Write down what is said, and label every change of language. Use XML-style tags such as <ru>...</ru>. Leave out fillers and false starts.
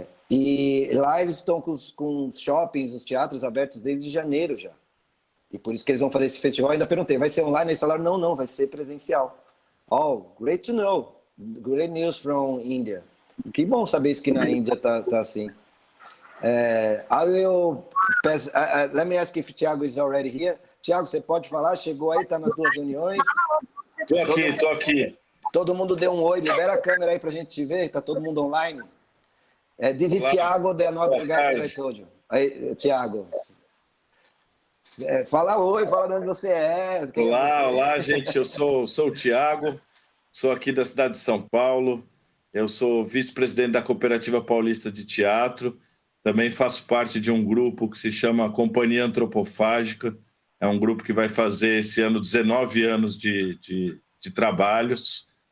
<pt>E lá eles estão com os shoppings, os teatros abertos desde janeiro já. E por isso que eles vão fazer esse festival. Eu ainda perguntei, vai ser online? Eles falaram, não, vai ser presencial.</pt> <en>Oh, great to know. Great news from India.</en> <pt>Que bom saber isso que na Índia tá assim.</pt> <en>I will pass, let me ask if Thiago is already here.</en> <pt>Thiago, você pode falar? Chegou aí, tá nas duas reuniões? Tô aqui. Todo mundo deu um oi, libera a câmera aí pra gente te ver, tá todo mundo online.</pt> <en>This is Thiago, the another guy that I told you.</en> <pt>Aí, Thiago. Fala oi, fala de onde você é. Olá, gente, eu sou o Thiago, sou aqui da cidade de São Paulo, eu sou vice-presidente da Cooperativa Paulista de Teatro, também faço parte de um grupo que se chama Companhia Antropofágica, é um grupo que vai fazer esse ano 19 anos de trabalhos.</pt>